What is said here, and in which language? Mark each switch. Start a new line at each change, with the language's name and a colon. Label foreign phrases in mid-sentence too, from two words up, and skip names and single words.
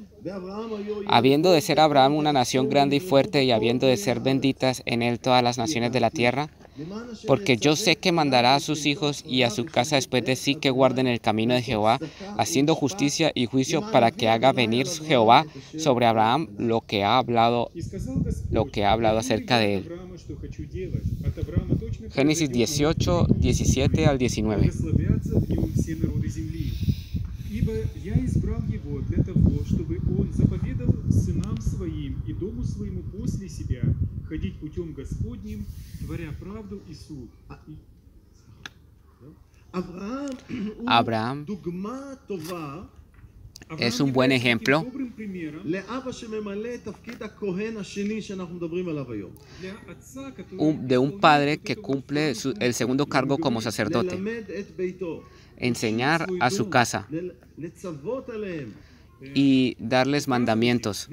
Spanish: Habiendo de ser Abraham una nación grande y fuerte, y habiendo de ser benditas en él todas las naciones de la tierra, porque yo sé que mandará a sus hijos y a su casa después de sí que guarden el camino de Jehová, haciendo justicia y juicio, para que haga venir Jehová sobre Abraham lo que ha hablado acerca de él. Génesis 18, 17 al 19.
Russian: Ибо я избрал его для того, чтобы он заповедал сынам своим и дому своему после себя ходить путем Господним, творя правду и суд.
Spanish: Abraham es un buen ejemplo de un padre que cumple el segundo cargo como sacerdote: enseñar a su casa y darles mandamientos.